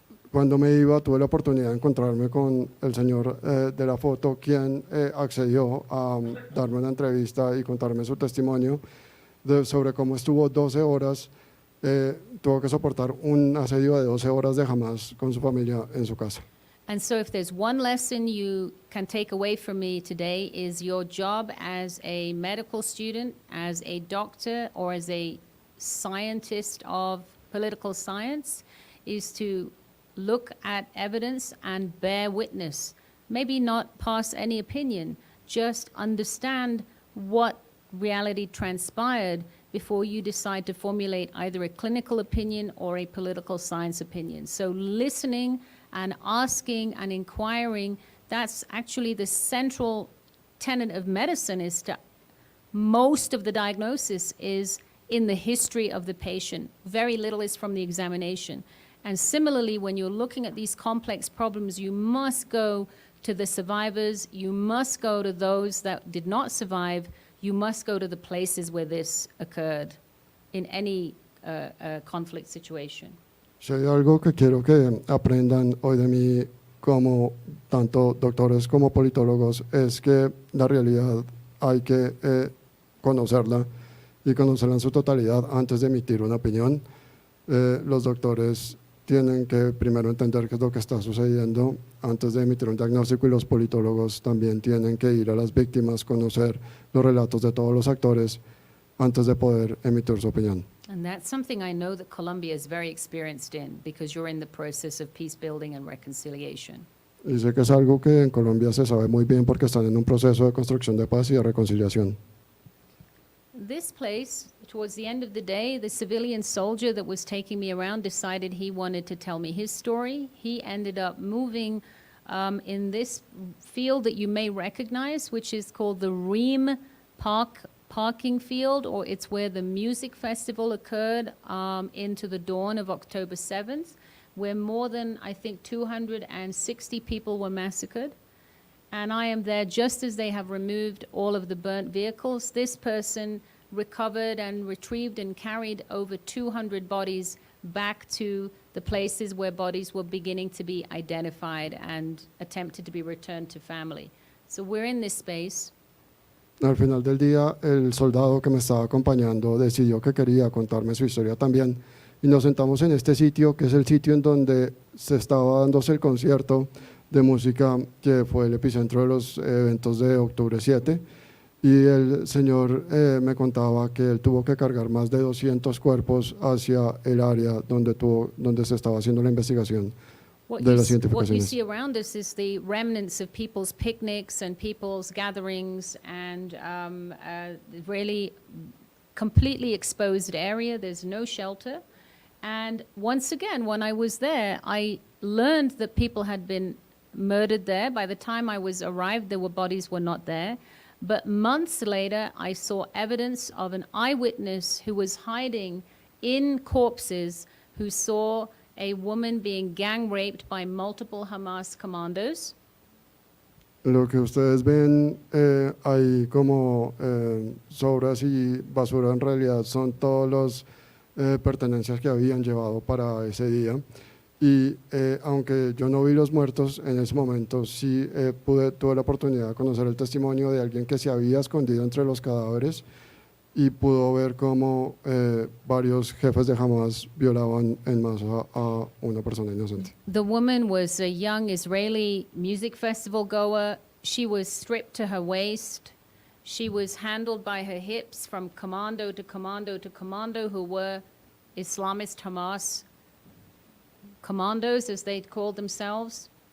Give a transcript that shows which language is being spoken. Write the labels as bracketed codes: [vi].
[es] Cuando me iba, tuve la oportunidad de encontrarme con el señor de la foto, quien accedió a darme una entrevista y contarme su testimonio sobre cómo estuvo 12 horas, tuvo que soportar un asedio de 12 horas de Hamas con su familia en su casa. [en] And so if there's one lesson you can take away from me today is your job as a medical student, as a doctor, or as a scientist of political science is to look at evidence and bear witness. Maybe not pass any opinion, just understand what reality transpired before you decide to formulate either a clinical opinion or a political science opinion. So listening and asking and inquiring, that's actually the central tenet of medicine. Is to, most of the diagnosis is in the history of the patient. Very little is from the examination. And similarly, when you're looking at these complex problems, you must go to the survivors, you must go to those that did not survive, you must go to the places where this occurred in any conflict situation. [es] Si hay algo que quiero que aprendan hoy de mí como tanto doctores como politólogos es que la realidad hay que conocerla y conocerla en su totalidad antes de emitir una opinión. Los doctores tienen que primero entender qué es lo que está sucediendo antes de emitir un diagnóstico, y los politólogos también tienen que ir a las víctimas, conocer los relatos de todos los actores antes de poder emitir su opinión. [en] And that's something I know that Colombia is very experienced in, because you're in the process of peace building and reconciliation. [es] Y sé que es algo que en Colombia se sabe muy bien porque están en un proceso de construcción de paz y de reconciliación. [en] This place, towards the end of the day, the civilian soldier that was taking me around decided he wanted to tell me his story. He ended up moving in this field that you may recognize, which is called the Ream Parking Field, or it's where the music festival occurred into the dawn of October 7th, where more than, I think, 260 people were massacred. And I am there just as they have removed all of the burnt vehicles. This person recovered and retrieved and carried over 200 bodies back to the places where bodies were beginning to be identified and attempted to be returned to family. So we're in this space. [es] Al final del día, el soldado que me estaba acompañando decidió que quería contarme su historia también, y nos sentamos en este sitio, que es el sitio en donde se estaba dándose el concierto de música que fue el epicentro de los eventos de octubre 7, y el señor me contaba que él tuvo que cargar más de 200 cuerpos hacia el área donde se estaba haciendo la investigación de las [en] What you [es] identificaciones. [en] see around us is the remnants of people's picnics and people's gatherings, and really completely exposed area. There's no shelter. And once again, when I was there, I learned that people had been murdered there. By the time I was arrived, bodies were not there. But months later, I saw evidence of an eyewitness who was hiding in corpses, who saw a woman being gang raped by multiple Hamas commandos. [es] Lo que ustedes ven ahí como sobras y basura, en realidad son todas las pertenencias que habían llevado para ese día. Y aunque yo no vi los muertos en ese momento, sí tuve la oportunidad de conocer el testimonio de alguien que se había escondido entre los cadáveres, y pudo ver cómo varios jefes de Hamas violaban en masa a una persona inocente. [en] The woman was a young Israeli music festival goer. She was stripped to her waist. She was handled by her hips from commando to commando to commando, who were Islamist Hamas commandos, as they called themselves.